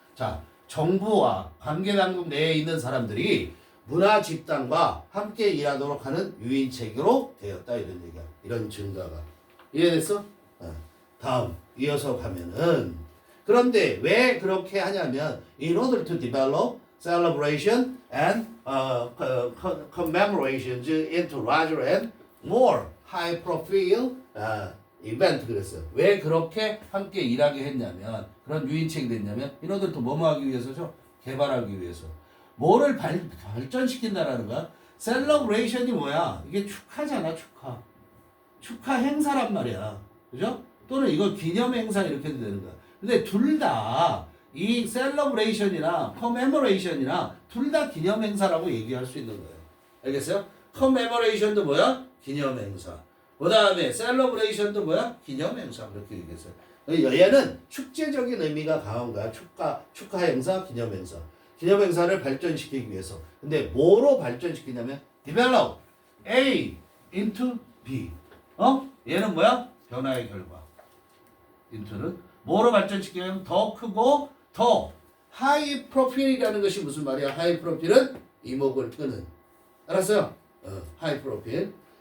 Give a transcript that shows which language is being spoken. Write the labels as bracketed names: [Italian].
[Korean] 자, 정부와 관계 당국 내에 있는 사람들이 문화 집단과 함께 일하도록 하는 유인책으로 되었다 이런 얘기야. 이런 증가가 이해됐어? 다음 이어서 가면은 그런데 왜 그렇게 하냐면 [English] in order to develop celebration and commemorations into larger and more high profile event [Korean] 그랬어요. 왜 그렇게 함께 일하게 했냐면 그런 유인책이 됐냐면 [English] in order to [Korean] 뭐뭐 하기 위해서죠? 개발하기 위해서. 뭐를 발전시킨다라는 거야? celebration이 뭐야? 이게 축하잖아, 축하 행사란 말이야. 그죠? 또는 이거 기념 행사 이렇게 되는 거야. 근데 둘 다 이 celebration이나 commemoration이나 둘 다 기념 행사라고 얘기할 수 있는 거예요. 알겠어요? commemoration도 뭐야? 기념 행사. 그 다음에 celebration도 뭐야? 기념 행사. 그렇게 얘기했어요. 얘는 축제적인 의미가 강한 거야. 축하 행사, 기념 행사. 기념 행사를 발전시키기 위해서. 근데 뭐로 발전시키냐면 [English] develop A into B. [Korean] 얘는 뭐야? 변화의 결과. into는 뭐로 발전시키냐면 더 크고 더 하이 프로필이라는 것이 무슨 말이야? 하이 프로필은 이목을 끄는. 알았어요? 하이 프로필.